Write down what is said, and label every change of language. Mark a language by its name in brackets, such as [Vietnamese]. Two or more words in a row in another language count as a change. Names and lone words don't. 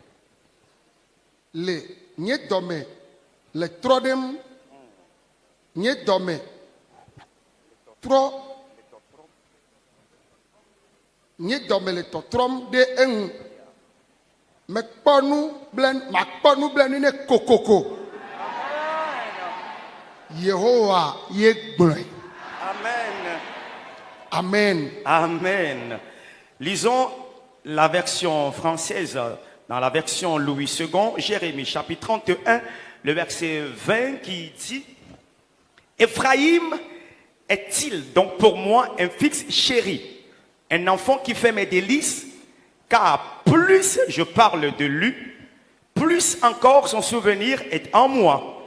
[Ewe] le trodem nye dome tro nye dome le totrom de en me kponu blen ne kokoko Yehowa ye gbloi. Amen. Amen. Amen. [French] Lisons la version française, dans la version Louis II, Jérémie chapitre 31, le verset 20 qui dit: Ephraïm est-il donc pour moi un fils chéri, un enfant qui fait mes délices, car plus je parle de lui, plus encore son souvenir est en moi.